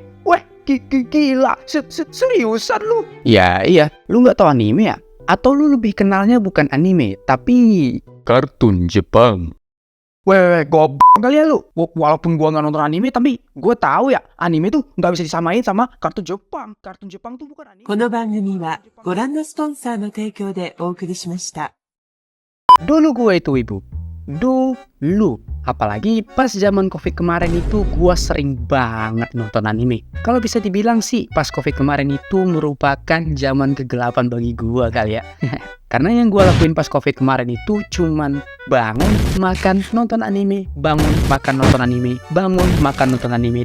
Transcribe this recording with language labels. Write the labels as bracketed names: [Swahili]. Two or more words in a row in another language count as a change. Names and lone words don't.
[Indonesian] Weh, gila. Seriusan lu? Ya iya, lu gak tahu anime ya? Atau lu lebih kenalnya bukan anime, tapi... Kartun Jepang. Weh, goblok kali ya lu. Walaupun gua gak nonton anime, tapi gua tahu ya, anime tuh gak bisa disamain sama kartun Jepang. Kartun Jepang tuh bukan anime. [Japanese] この番組はご覧のスポンサーの提供でお送りしました。 [Indonesian] Dulu gue itu ibu. Dulu. Apalagi pas zaman COVID kemarin itu gue sering banget nonton anime. Kalau bisa dibilang sih pas COVID kemarin itu merupakan zaman kegelapan bagi gue kali ya. Karena yang gue lakuin pas COVID kemarin itu cuman bangun, makan, nonton anime, bangun, makan, nonton anime, bangun, makan, nonton anime.